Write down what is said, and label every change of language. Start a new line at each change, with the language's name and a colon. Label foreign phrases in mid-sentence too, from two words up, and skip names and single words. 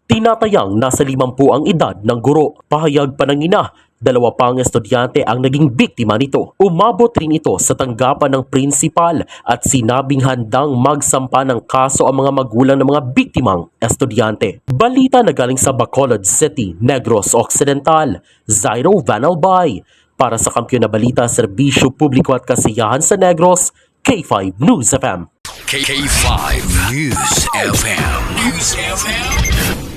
Filipino: Tinatayang nasa 50 ang edad ng guro. Pahayag pa ng ina, 2 pang estudyante ang naging biktima nito. Umabot rin ito sa tanggapan ng prinsipal at sinabing handang magsampa ng kaso ang mga magulang ng mga biktimang estudyante. Balita na galing sa Bacolod City, Negros Occidental, Zairo Vanalbay. Para sa Kampiyon na Balita, Serbisyo Publiko at Kasiyahan sa Negros, K5 News FM. K5 News FM.